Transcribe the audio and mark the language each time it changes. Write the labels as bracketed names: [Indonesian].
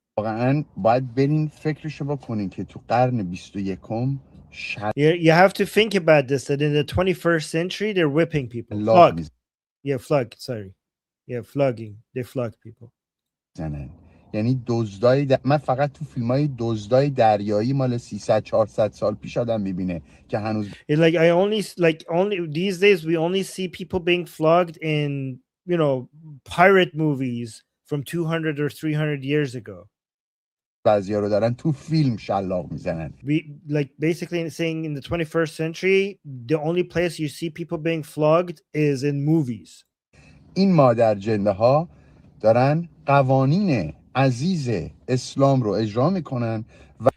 [Persian] واقعاً باید برین فکرشو بکنین که تو قرن 21 [English] You have to think about this, that in the 21st century they're whipping people. Flog. Yeah, flog. Sorry. Yeah, flogging. They flog people. زنن. [Persian] یعنی دزدای من فقط تو فیلمای دزدای دریایی مال 300 400 سال پیش آدم میبینه که هنوز [English] like only these days we only see people being flogged in, you know, pirate movies from 200 or 300 years ago. [Persian] بعضیا رو دارن تو فیلم شلاق میزنن. [English] We like basically saying in the 21st century the only place you see people being flogged is in movies. [Persian] این مادر جنده ها دارن قوانین عزیز اسلام رو اجرا میکنن و